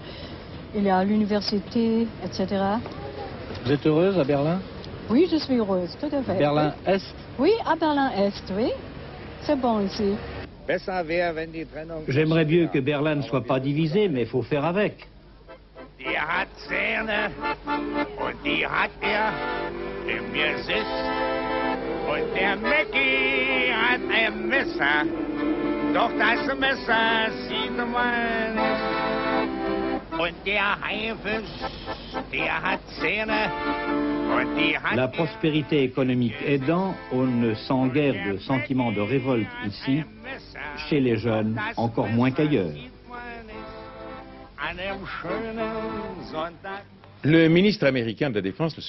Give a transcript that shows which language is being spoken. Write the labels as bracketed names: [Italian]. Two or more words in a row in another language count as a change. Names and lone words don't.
[French] Il y a l'université, etc. Vous êtes heureuse à Berlin? Oui, je suis heureuse, tout à fait. Berlin-Est? Oui, à Berlin-Est, oui. C'est bon ici. J'aimerais mieux que Berlin ne soit pas divisé, mais il faut faire avec. [German] Die hat Zähne und die hat im Gesicht. Und der Mickey hat ein Messer, doch das Messer sieht man nicht. Und der Haifisch, der hat Zähne. [French] La prospérité économique aidant, on ne sent guère de sentiment de révolte ici, chez les jeunes, encore moins qu'ailleurs. Le ministre américain de la Défense, M.